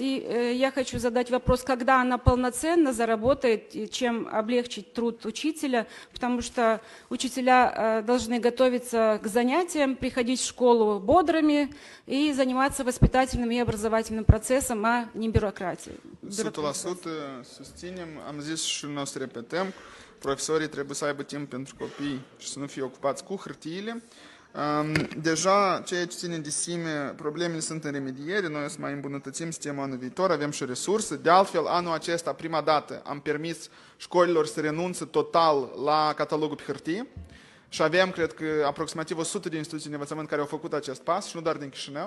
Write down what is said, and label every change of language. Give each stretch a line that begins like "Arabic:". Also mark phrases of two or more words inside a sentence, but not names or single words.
Russian: И я хочу задать вопрос, когда она полноценно заработает, чем облегчить труд учителя, потому что учителя должны готовиться к занятиям, приходить в школу бодрыми и заниматься воспитательным и образовательным процессом, а не бюрократией.
Romanian: 100% susținem, am zis și noi o să repetăm, profesorii trebuie să aibă timp pentru copii și să nu fie ocupați cu hârtiile. Deja, ceea ce ține de SIME, problemele sunt în remediere, noi o să mai îmbunătățim sistemul anul viitor, avem și resurse. De altfel, anul acesta, prima dată, am permis școlilor să renunțe total la catalogul pe hârtie și avem, cred că, aproximativ 100 de instituții de învățământ care au făcut acest pas și nu doar din Chișinău.